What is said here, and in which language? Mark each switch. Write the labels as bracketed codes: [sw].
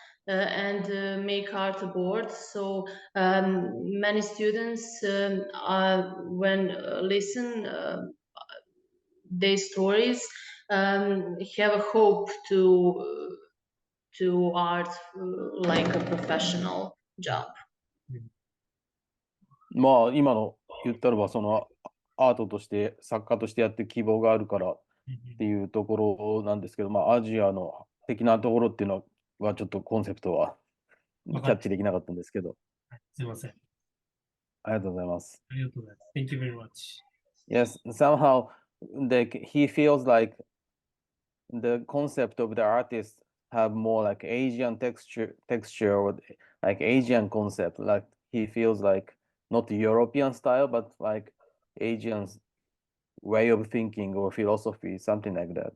[en] Make art boards. So many students, when listen their stories, have a hope to art like a professional job. [ja] まあ今の言ったのはそのアートとして作家としてやって希望があるからっていうところなんですけど、まあアジアの的なところっていうのはちょっとコンセプトはキャッチできなかったんですけど。すいません。ありがとうございます。ありがとうございます。 [en] Thank you very much. Yes, somehow he feels like the concept of the artist have more like Asian texture or like Asian concept. Like he feels like not the European style, but like Asian way of thinking or philosophy, something like that.